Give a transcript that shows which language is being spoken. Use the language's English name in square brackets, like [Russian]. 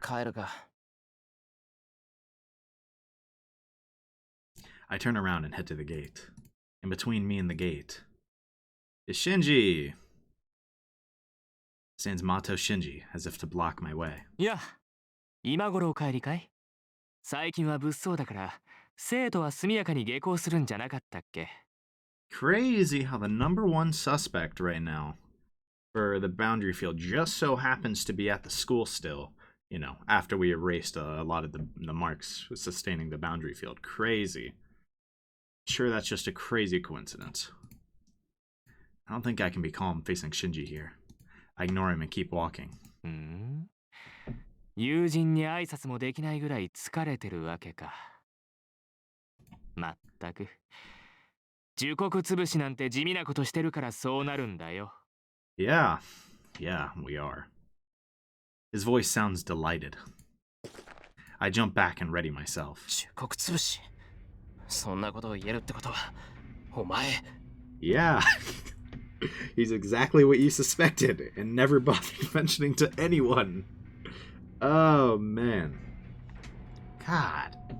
[Japanese] 帰るか。 [English] I turn around and head to the gate. In between me and the gate is Shinji. Stands Mato Shinji, as if to block my way. [Japanese] いや、今頃お帰りかい？最近は物騒だから、生徒は速やかに下校するんじゃなかったっけ？ [English] Crazy how the number one suspect right now for the boundary field just so happens to be at the school still, after we erased a lot of the marks sustaining the boundary field. Crazy. Sure, that's just a crazy coincidence. I don't think I can be calm facing Shinji here. I ignore him and keep walking. [Japanese] 友人に挨拶もできないぐらい疲れてるわけか。まったく。呪国潰しなんて地味なことしてるからそうなるんだよ。 [English] Yeah, we are. His voice sounds delighted. I jump back and ready myself. [Japanese] 忠告潰し。そんなことを言えるってことは、お前。 [English] Yeah. He's exactly what you suspected and never bothered mentioning to anyone. Oh, man. God.